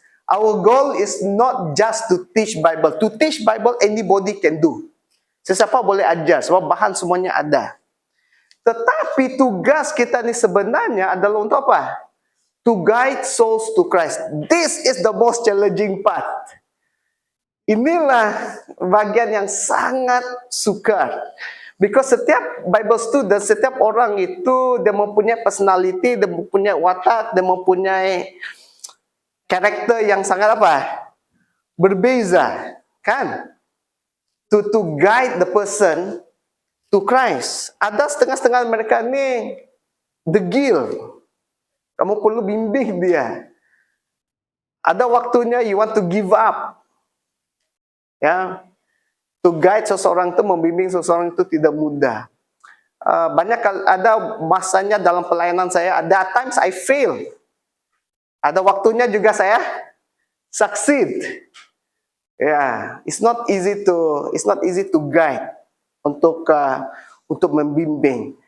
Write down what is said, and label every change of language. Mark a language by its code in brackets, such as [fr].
[en] Our goal is not just to teach Bible. To teach Bible, anybody can do. [ms] Sesiapa boleh ajar, sebab bahan semuanya ada. Tetapi tugas kita ini sebenarnya adalah untuk apa? [en] To guide souls to Christ. This is the most challenging part. [ms] Inilah bagian yang sangat sukar. [en] Because [ms] setiap Bible student, setiap orang itu, dia mempunyai personality, dia mempunyai watak, dia mempunyai karakter yang sangat apa? Berbeza, kan? [en] To guide the person to Christ. [ms] Ada setengah-setengah mereka ni degil. Kamu perlu bimbing dia. Ada waktunya [en] you want to give up. [ms] Ya. [en] To guide [ms] seseorang itu, membimbing seseorang itu tidak mudah. Ada masanya dalam pelayanan saya, ada [en] times I fail. [ms] Ada waktunya juga saya succeed. [en] Yeah, it's not easy to guide, [ms] untuk membimbing.